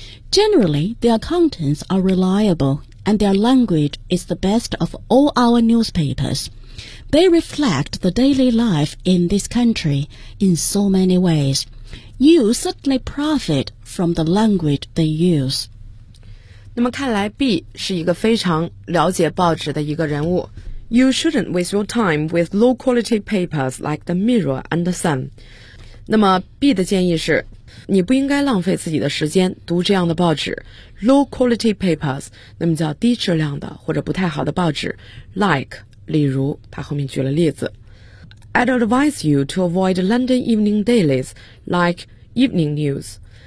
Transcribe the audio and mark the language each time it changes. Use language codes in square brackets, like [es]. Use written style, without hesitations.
[en] Generally, their contents are reliable and their language is the best of all our newspapers. They reflect the daily life in this country in so many ways. You certainly profit from the language they use. [zh] 那么看来 B 是一个非常了解报纸的一个人物。 [en] You shouldn't waste your time with low quality papers like the Mirror and the Sun. [zh] 那么 B 的建议是你不应该浪费自己的时间读这样的报纸， [en] low quality papers， [zh] 那么叫低质量的或者不太好的报纸， like， 例如他后面举了例子， [en] I'd advise you to avoid London evening dailies like Evening News。